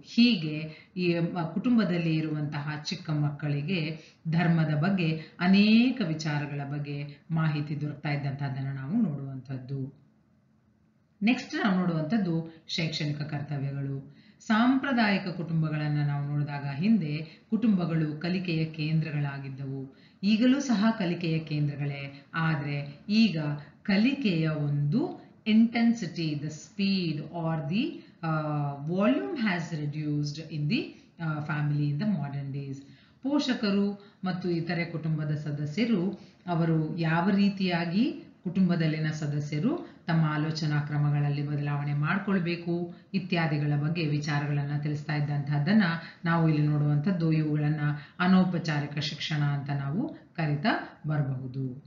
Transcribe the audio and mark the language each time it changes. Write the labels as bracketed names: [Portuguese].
[Kannada] ಹೀಗೆ ಈ ಕುಟುಂಬದಲ್ಲಿ ಇರುವಂತಹ ಚಿಕ್ಕ ಮಕ್ಕಳಿಗೆ ಧರ್ಮದ ಬಗ್ಗೆ ಅನೇಕ ವಿಚಾರಗಳ ಬಗ್ಗೆ ಮಾಹಿತಿ ದೊರಕ್ತಾ ಇದ್ದಂತಹದ್ದನ್ನು ನಾವು ನೋಡುವಂಥದ್ದು. ನೆಕ್ಸ್ಟ್ ನಾವು ನೋಡುವಂಥದ್ದು ಶೈಕ್ಷಣಿಕ ಕರ್ತವ್ಯಗಳು. ಸಾಂಪ್ರದಾಯಿಕ ಕುಟುಂಬಗಳನ್ನು ನಾವು ನೋಡಿದಾಗ ಹಿಂದೆ ಕುಟುಂಬಗಳು ಕಲಿಕೆಯ ಕೇಂದ್ರಗಳಾಗಿದ್ದವು. ಈಗಲೂ ಸಹ ಕಲಿಕೆಯ ಕೇಂದ್ರಗಳೇ, ಆದರೆ ಈಗ ಕಲಿಕೆಯ ಒಂದು [English] intensity, the speed or the volume has reduced in the family in the modern days. [Kannada] ಪೋಷಕರು ಮತ್ತು ಇತರೆ ಕುಟುಂಬದ ಸದಸ್ಯರು ಅವರು ಯಾವ ರೀತಿಯಾಗಿ ಕುಟುಂಬದಲ್ಲಿನ ಸದಸ್ಯರು ತಮ್ಮ ಆಲೋಚನಾ ಕ್ರಮಗಳಲ್ಲಿ ಬದಲಾವಣೆ ಮಾಡಿಕೊಳ್ಬೇಕು ಇತ್ಯಾದಿಗಳ ಬಗ್ಗೆ ವಿಚಾರಗಳನ್ನು ತಿಳಿಸ್ತಾ ಇದ್ದಂತಹದ್ದನ್ನ ನಾವು ಇಲ್ಲಿ ನೋಡುವಂಥದ್ದು. ಇವುಗಳನ್ನ ಅನೌಪಚಾರಿಕ ಶಿಕ್ಷಣ ಅಂತ ನಾವು ಕರಿತಾ ಬರಬಹುದು.